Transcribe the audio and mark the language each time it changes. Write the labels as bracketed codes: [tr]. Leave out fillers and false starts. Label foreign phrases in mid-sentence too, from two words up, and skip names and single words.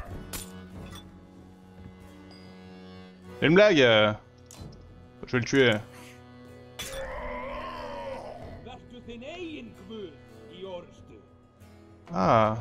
[fr] C'est une blague. Je vais le tuer. [is] Vertu þinn eigin guð í orðstu. Ah.